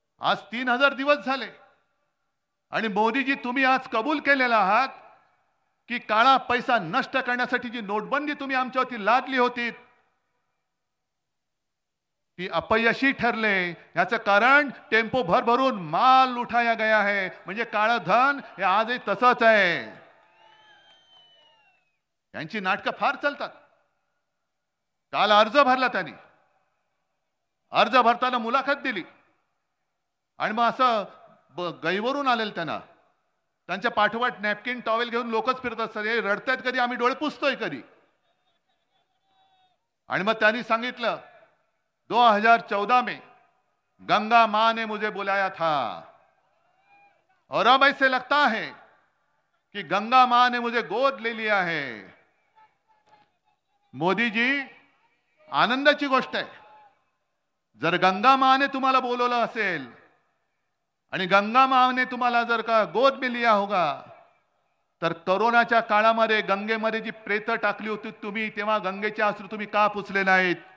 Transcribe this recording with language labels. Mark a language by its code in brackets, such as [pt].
[mr] आज 3000 दिवस झाले आणि मोदीजी तुम्ही आज कबूल केलेला आहात की काळा पैसा नष्ट करण्यासाठी जी नोटबंदी तुम्ही आमच्यावरती लादली होती ती अपयशी ठरले. याचं कारण टेम्पो भरभरून माल [hi] उठाया गया है. [mr] म्हणजे काळं धन हे आजही तसंच आहे. यांची नाटकं फार चालतात. काल अर्ज भरला त्यांनी, अर्ज भरताना मुलाखत दिली आणि मग असं गैवरून आलेलं त्यांना. त्यांच्या पाठोपाठ नॅपकिन टॉवेल घेऊन लोकच फिरत असतात, हे रडतायत कधी, आम्ही डोळे पुसतोय कधी. आणि मग त्यांनी सांगितलं [hi] 2014 में गंगा मां ने मुझे बुलाया था और अब ऐसे लगता है कि गंगा मां ने मुझे गोद ले लिया है. [mr] मोदीजी, आनंदाची गोष्ट आहे. जर गंगा माने तुम्हाला बोलवलं असेल आणि गंगा माने तुम्हाला जर का [hi] गोद में लिया होगा, [mr] तर कोरोनाच्या काळामध्ये गंगेमध्ये जी प्रेत टाकली होती तुम्ही, तेव्हा गंगेचे अश्रू तुम्ही का पुसले नाहीत?